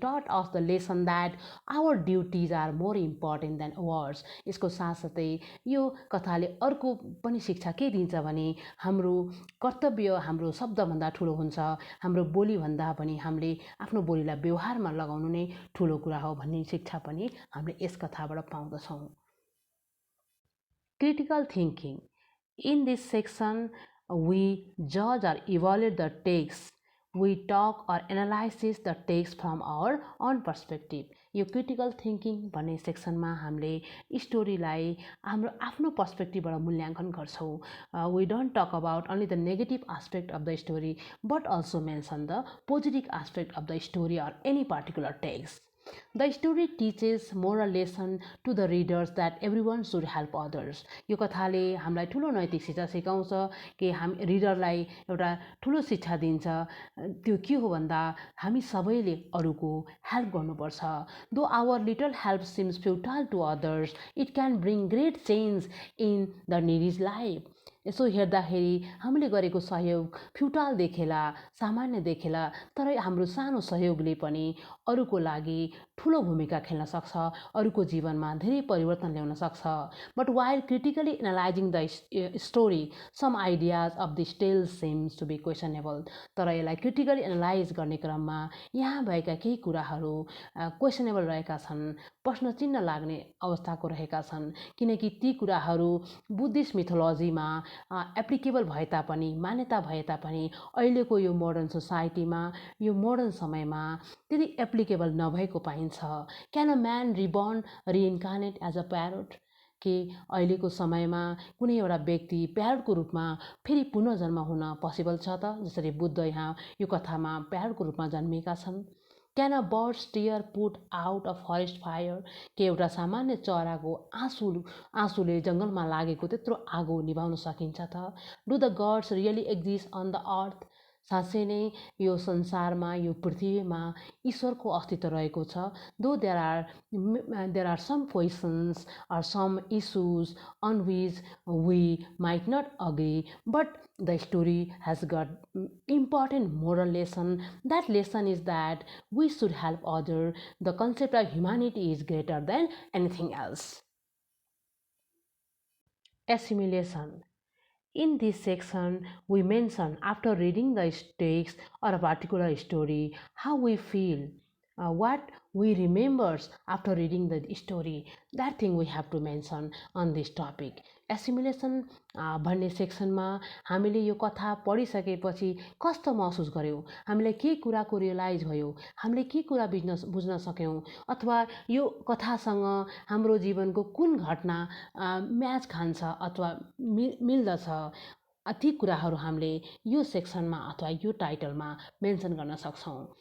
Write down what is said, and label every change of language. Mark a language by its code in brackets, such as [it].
[en] taught us the lesson that our duties are more important than words. [ne] यसको साथसाथै यो कथाले अर्को पनि शिक्षा के दिन्छ भने हाम्रो कर्तव्य हाम्रो शब्दभन्दा ठुलो हुन्छ, हाम्रो बोलीभन्दा पनि हामीले आफ्नो बोलीलाई व्यवहारमा लगाउनु नै ठुलो कुरा हो भन्ने शिक्षा पनि हामीले यस कथाबाट पाउँदछौँ। [en] Critical thinking. In this section, we judge or evaluate the text. We talk or analyze the text from our own perspective. [ne] यो क्रिटिकल थिङ्किङ भन्ने सेक्सनमा हामीले स्टोरीलाई हाम्रो आफ्नो पर्सपेक्टिभबाट मूल्याङ्कन गर्छौँ। [en] We don't talk about only the negative aspect of the story but also mention the positive aspect of the story or any particular text. The story teaches moral lesson to the readers that everyone should help others. [ne] यो कथाले हामीलाई ठुलो नैतिक शिक्षा सिकाउँछ कि हामी रिडरलाई एउटा ठुलो शिक्षा दिन्छ। त्यो के हो भन्दा हामी सबैले अरूको हेल्प गर्नुपर्छ। [en] Though our little help seems futile to others, it can bring great change in the needy's life. [ne] यसो हेर्दाखेरि हामीले गरेको सहयोग फ्युटाल देखेला, सामान्य देखेला, तर हाम्रो सानो सहयोगले पनि अरूको लागि ठुलो भूमिका खेल्न सक्छ, अरूको जीवनमा धेरै परिवर्तन ल्याउन सक्छ। [en] But while critically analysing the story some ideas of this tale seems to be questionable. [ne] तर यसलाई क्रिटिकली एनालाइज गर्ने क्रममा यहाँ भएका केही कुराहरू क्वेसनेबल रहेका छन्, प्रश्न चिन्ह लाग्ने अवस्थाको रहेका छन्, किनकि ती कुराहरू बुद्धिस्ट मिथोलोजीमा एप्लिकेबल भए तापनि, मान्यता भए तापनि अहिलेको यो मोडर्न सोसाइटीमा, यो मोडर्न समयमा त्यति एप्लिकेबल नभएको पाइन्छ। [en] Can a man reborn reincarnate as a parrot? [ne] कि अहिलेको समयमा कुनै एउटा व्यक्ति प्यारोटको रूपमा फेरि पुनर्जन्म हुन पोसिबल छ त? जसरी बुद्ध यहाँ यो कथामा प्यारोटको रूपमा जन्मिएका छन्। [en] Can a bird steer put out a forest fire? [ne] कि एउटा सामान्य चराको आँसुले जङ्गलमा लागेको त्यत्रो आगो निभाउन सकिन्छ त? [en] Do the gods really exist on the earth? [ne] साँच्चै नै यो संसारमा, यो पृथ्वीमा ईश्वरको अस्तित्व रहेको छ। [en] Though there are some questions are some issues on which we might not agree, but the story has got important moral lesson. That lesson is that we should help others. The concept of humanity is greater than anything else. Assimilation. In this section, we mention after reading the text or a particular story how we feel, what we remember after reading the story. That thing we have to mention on this topic. [ne] एसिमुलेसन भन्ने सेक्सनमा हामीले यो कथा पढिसकेपछि कस्तो महसुस गर्यौँ, हामीलाई के कुराको रियलाइज भयो, हामीले के कुरा बुझ्न सक्यौँ, अथवा यो कथासँग हाम्रो जीवनको कुन घटना म्याच खान्छ अथवा मिल्दछ, ती कुराहरू हामीले यो सेक्सनमा अथवा यो टाइटलमा मेन्सन गर्न सक्छौँ।